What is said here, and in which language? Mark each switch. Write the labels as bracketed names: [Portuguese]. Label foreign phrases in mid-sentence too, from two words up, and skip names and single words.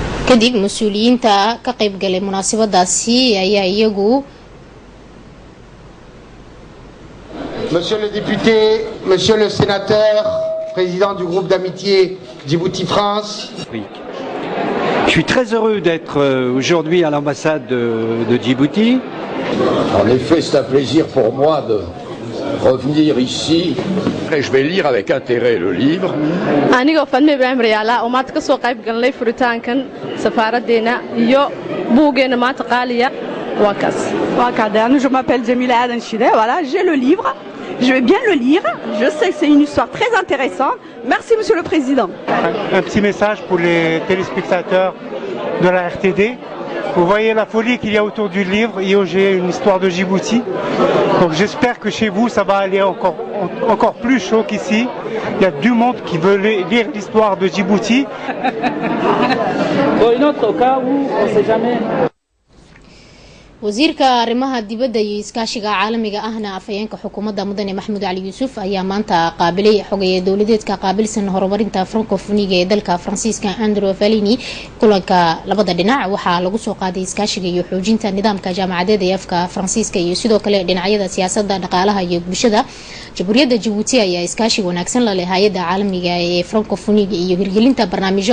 [Somali] kadib mas-uuliyiinta ka qayb galay munaasabadaasi ayaa iyagu [French] Monsieur le député, monsieur le sénateur, président du groupe d'amitié Djibouti-France. Je suis très heureux d'être aujourd'hui à l'ambassade de Djibouti. En effet, c'est un plaisir pour moi de revenir ici. Et je vais lire avec intérêt le livre. [Somali] Anigo Fadme Ibrahim Riala oo maanta ka soo qayb galnay furitaankan safaaradeena iyo buugeena maanta qaaliya waa kaas. Waa caderne, [French] je m'appelle Jamila Aden Chide. Voilà, j'ai le livre. Je vais bien le lire. Je sais que c'est une histoire très intéressante. Merci, Monsieur le Président. Un petit message pour les téléspectateurs de la RTD. Vous voyez la folie qu'il y a autour du livre. J'ai une histoire de Djibouti. Donc j'espère que chez vous, ça va aller encore plus chaud qu'ici. Il y a du monde qui veut lire l'histoire de Djibouti. Pour une autre cas où on ne sait jamais... [Somali] wasiirka arrimaha dibadda iyo iskaashiga caalamiga ahna afayeenka xukuumadda mudane maxamuud cali yuusuf ayaa maanta qaabilay xogeeye dowladeedka qaabilsan horumarinta francophonie ee dalka faransiiska Andrew Valini kulanka labada dhinac waxaa lagu soo qaaday iskaashiga iyo xoojinta nidaamka jaamacadeed ee afka faransiiska iyo sidoo kale dhinacyada siyaasadda dhaqaalaha iyo bulshada Jamhuuriyadda Djibouti ayaa iskaashi wanaagsan la leh hay'adda caalamiga ee francophonie iyo hirgelinta barnaamijyo